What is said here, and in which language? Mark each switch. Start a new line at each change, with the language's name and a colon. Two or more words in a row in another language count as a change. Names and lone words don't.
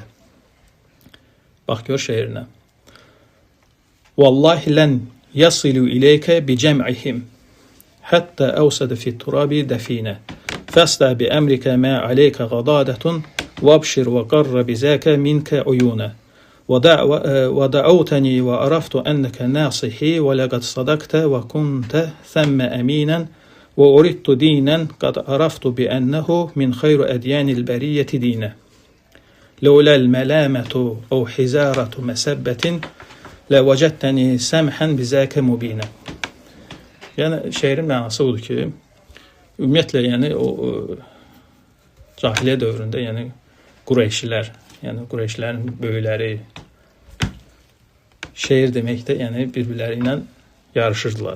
Azerbaijani: Bax gör şeirinə.
Arabic: والله لن يصلوا إليك بجمعهم حتى أوسد في التراب دفينا فاصدع بأمرك ما عليك غضاضة وابشر وقر بذاك منك عيونا. ودعوتني وعرفت أنك ناصحي ولقد صدقت وكنت ثم أمينا وأردت دينا قد عرفت بأنه من خير أديان البرية دينا لولا الملامة أو حزارة مسبة لوجدتني سمحا بذاك مبينا.
Azerbaijani: Yəni şeirin mənası odur ki, ümumiyyətlə yəni o cahiliyyə dövründə yəni Qureyşilər, yəni Qureyşlərin böyükləri şeir deməkdə, yəni bir-birləri ilə yarışırdılar.